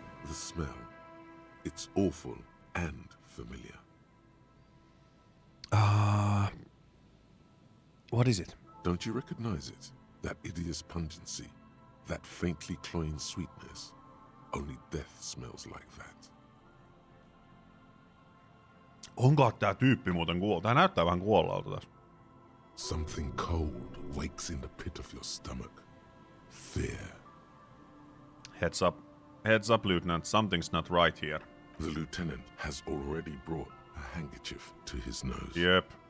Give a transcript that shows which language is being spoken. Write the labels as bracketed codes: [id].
[en] The smell. It's awful and familiar. What is it? Don't you recognize it? That hideous pungency. That faintly cloying sweetness. Only death smells like that. [fi] Onko tää tyyppi muuten kuollut? Tää näyttää vähän kuolleelta tässä. [en] Something cold wakes in the pit of your stomach. Fear. Heads up, Lieutenant. Something's not right here. The lieutenant has already brought a handkerchief to his nose. Yep.